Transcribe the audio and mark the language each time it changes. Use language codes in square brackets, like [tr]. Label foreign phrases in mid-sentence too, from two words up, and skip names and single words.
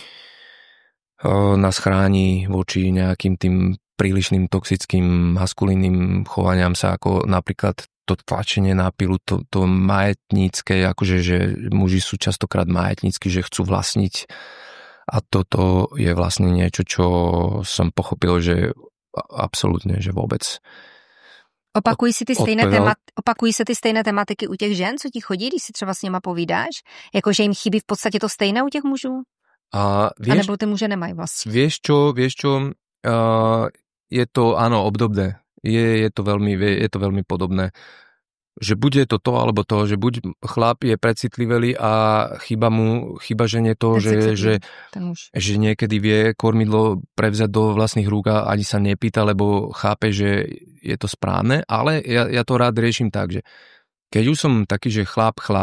[sk] nás chráni voči nejakým tým prílišným toxickým maskulínnym chovaniam sa, ako napríklad to tlačenie na pilu, to majetnícke, akože že muži sú častokrát majetnícky, že chcú vlastniť a toto je vlastne niečo, čo som pochopil, že absolútne, že vôbec. [cs] Opakují se ty stejné tematiky u těch žen, co ti chodí, když si třeba s nima povídáš? Jakože jim chybí v podstatě to stejné u těch mužů? A nebo ty muže nemají vlastne? [sk] Vieš čo, je to, áno, obdobné. Je to veľmi podobné. že bude to alebo to, že buď chlap je precitlivý a chyba žene to, že niekedy vie kormidlo prevzať do vlastných rúk a ani sa nepýta, lebo chápe, že je to správne, ale ja to rád riešim tak, že keď už som taký, že chlap,